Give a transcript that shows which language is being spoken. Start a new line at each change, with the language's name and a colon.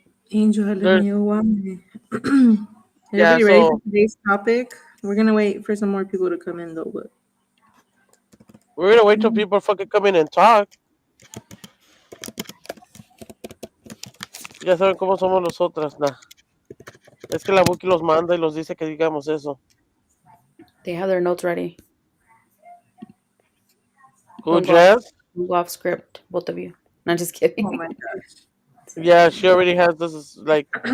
English: Angel, Everybody ready for today's topic? We're gonna wait for some more people to come in though, but we're gonna wait till people fucking come in and talk.
Spanish: Ya saben cómo somos nosotras, nah. Es que la Buki los manda y los dice que digamos eso.
English: They have their notes ready. Who, Jazz? Go off script, both of you. No, just kidding. oh my gosh. Yeah, she already has this, like,